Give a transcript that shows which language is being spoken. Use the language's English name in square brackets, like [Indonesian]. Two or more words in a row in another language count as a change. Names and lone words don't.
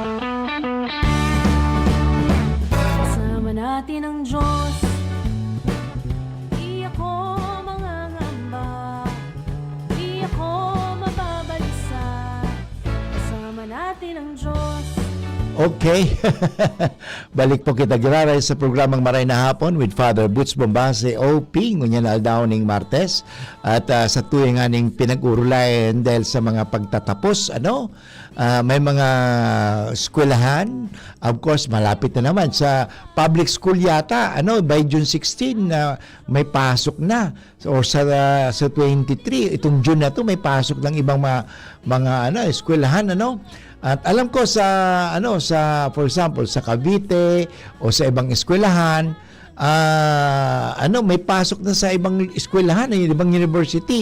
[Filipino] Kasama natin ang Diyos. Di ako mangangamba. Di ako mababalisa. Kasama natin ang Diyos. Okay. [Bikol] Balik po kita giraray sa programang Maray na Hapon with Father Boots Bombase OP ngunyan aldaw ning Martes at sa tuwing aning pinag-urulayan dahil sa mga pagtatapos may mga eskwelahan, [English] of course [Filipino] malapit na naman sa public school yata [English] by June 16 [Filipino] na may pasok na or sa 23 itong June na to may pasok ng ibang mga eskwelahan At alam ko sa [English] for example [Filipino] sa Cavite o sa ibang eskwelahan may pasok na sa ibang eskwelahan, ibang university.